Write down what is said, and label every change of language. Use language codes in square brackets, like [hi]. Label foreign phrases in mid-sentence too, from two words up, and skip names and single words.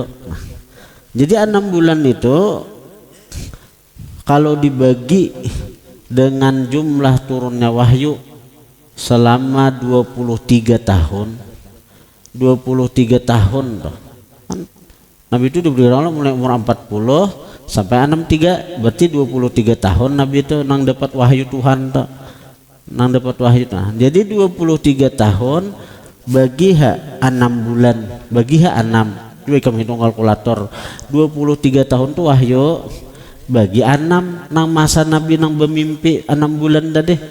[id] Jadi 6 bulan itu kalau dibagi dengan jumlah turunnya wahyu selama 23 tahun 23 tahun toh. Nabi itu diberi Allah mulai umur 40 sampai 63, berarti 23 tahun Nabi itu nang dapat wahyu Tuhan toh. Nang dapat wahyu Tuhan. Jadi 23 tahun bagi 6 bulan, bagi 6. Coba kamu hitung kalkulator. 23 tahun tuh wahyu bagi 6 nang masa Nabi nang bermimpi 6 bulan dah deh.